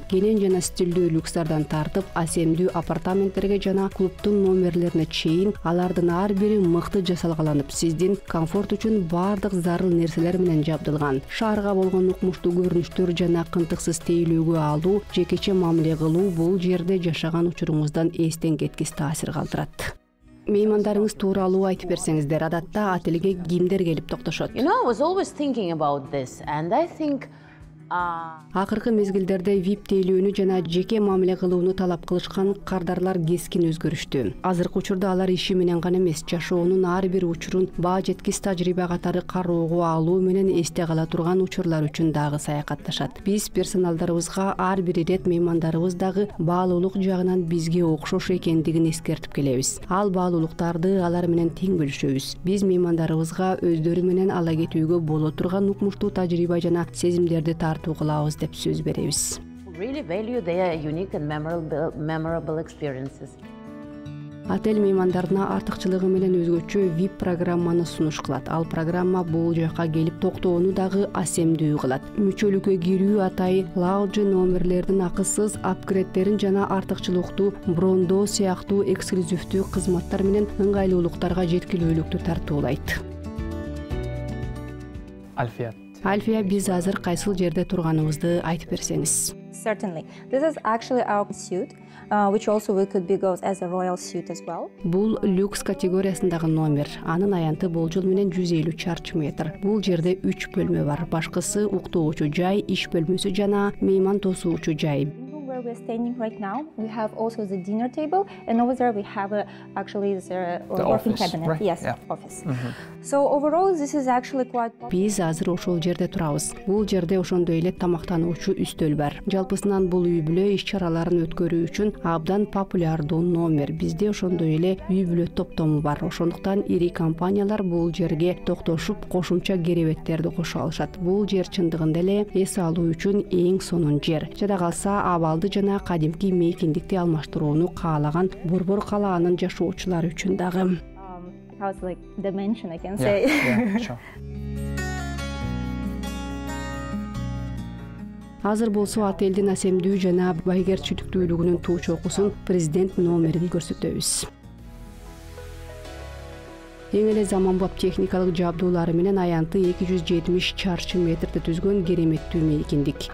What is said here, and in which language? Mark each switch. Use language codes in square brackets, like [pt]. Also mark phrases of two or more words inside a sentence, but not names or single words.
[ky] Кенен жана стилдүү люкстардан тартып асемдүү апартаменттерге жана клубдун номерлерине чейин алардын ар бири мыкты жасалгаланып, сиздин комфорт үчүн бардык зарыл нерселер менен жабдылган. Шаарга болгон укмуштуу көрүнүштөр жана кынтыксыз тейлөөгө алуу, жекече мамиле кылуу бул жерде жашаган учуруңуздан эстен кеткис таасир калтырат. Меймандарыңыз тууралуу айтып берсеңиздер, адатта отелге кимдер келип токтошот? [en] I was always thinking about this, and I think [ky] Акыркы мезгилдерде VIP тейлөөнү жана жеке мамиле кылууну талап кылышкан кардарлар кескин өзгөрүштү. Азыркы учурда алар иши менен гана эмес, жашоонун ар бир учурун баа жеткис тажрыйба катары кароого алуу менен эсте кала турган учурлар үчүн дагы саякатташат. Биз персоналдарыбызга ар бир ирет меймандарыбыз дагы баалуулук жагынан бизге окшош экендигин эскертип келебиз. Ал баалуулуктарды алар менен тең бөлүшөбүз. Биз меймандарыбызга өздөрү менен ала кетүүгө боло турган укмуштуу тажрыйба жана сезимдерди кылабыз деп сөз беребиз. [en] really value their unique and memorable experiences. [ky] Отель меймандарына артыкчылыгы менен өзгөчө VIP программаны сунуш кылат. Ал программа бул жака келип токтоону дагы асемдүү кылат. Мүчөлүккө кирүү атайы лаунж номерлердин акысыз апгрейдтерин жана артыкчылыктуу брондоо сыяктуу эксклюзивдүү кызматтар менен ыңгайлуулуктарга жеткилүүлүктү тартуулайт. Альфия. Альфия, биз азыр кайсыл жерде турганыбызды айтып берсеңиз. [en] Certainly. This is actually our suit, which also we could be goes as a royal suit as well. [ky] Бул люкс категориясындагы номер. Анын аянты болжол менен 150 чарчы метр. Бул жерде 3 бөлмө бар. Башкысы уктоочу жай, иш бөлмөсү жана мейман тосуучу жай. [en] Where we're standing right now, we have also the dinner table, and over there we have actually the working office, cabinet. right? Yes, Yeah. office. So overall, this is actually quite. [ky] Биз азыр ошол жерде турабыз. Бул жерде ошондой эле тамактануучу үстөл бар. Жалпысынан бул үй-бүлө иш-чараларын өткөрүү үчүн абдан популярдуу номер. Бизде ошондой эле үй-бүлө топтому бар. Ошондуктан ири компаниялар бул жерге токтошуп, кошумча керебеттерди кошо алышат. Бул жер чындыгында эле эс алуу үчүн эң сонун жер. Жада калса абалды жана кадимки мейкиндикти алмаштырууну каалаган Борбор калаанын жашоочулары үчүн дагы. [en] How's like dimension, I can say. Yeah, sure. [ky] Азыр болсо отелдин асемдүү жана байгерчиликтүүлүгүнүн туу чокусун президент номерин көрсөтөбүз. Эң эле заманбап техникалык жабдуулары менен аянты 270 чарчы метрди түзгөн кереметтүү мейкиндик.